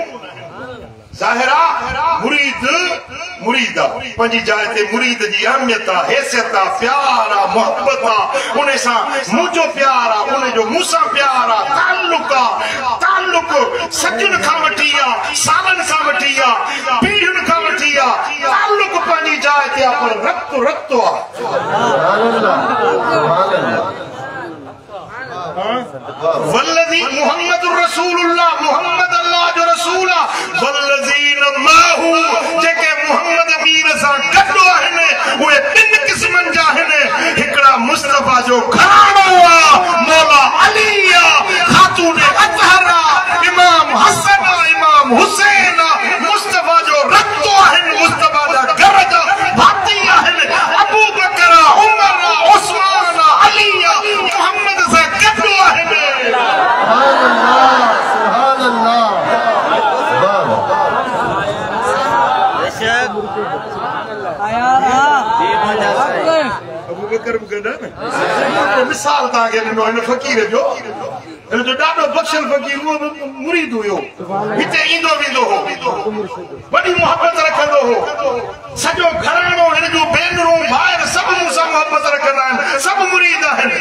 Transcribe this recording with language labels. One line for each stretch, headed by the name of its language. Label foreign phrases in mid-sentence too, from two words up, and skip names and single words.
Sindhi: ज़ाहिरा मुरीद मुरीद आहे, पंहिंजी जाइ ते मुरीद जी अहमियत आहे, हैसियत आहे, प्यार आहे, मोहब्बत आहे। उन सां मुंहिंजो प्यार आहे, उन जो मूंसां प्यार आहे, ताल्लुक आहे। ताल्लुक सजुन खां वठी आहे, सालनि खां वठी आहे, पीढ़ियुनि खां वठी आहे। ताल्लुक पंहिंजी जाइ ते आहे, पर रक्त रक्त आहे।
Arabic: والذي محمد رسول الله,
Sindhi: मुहम्मद अल्लाह जो रसूल आहे।
Arabic: والذين معه,
Sindhi: जेके मुहम्मद मीर सां गॾु आहिनि, उहे टिन क़िस्मनि जा आहिनि। हिकिड़ा मुस्तफ़ा जो घराणो आहे, मौला अली आहे, ख़ातून अतहर आहे, इमाम हसन आहे, इमाम हुसैन आहे। मुस्तफ़ा जो रक्त आहिनि, मुस्तफ़ा जा घर जा भाती आहिनि। अबू बकर, उमर, उस्मान, अली मुहम्मद सां गॾु आहिनि।
Arabic: سبحان الله، سبحان الله.
Sindhi: अबू बकर बि गॾु आहे न। मिसाल तव्हांखे ॾिनो हिन फ़क़ीर जो, हिन जो ॾाढो बख़्शल फ़क़ीर, उहो बि मुरीद हुयो, हिते ईंदो वेंदो हो, वॾी मोहब्बत रखंदो हो। सॼो घराणो, हिन जूं भेनरूं, भाइर सभु मूंसां मोहब्बत रखंदा आहिनि, सभु मुरीद आहिनि।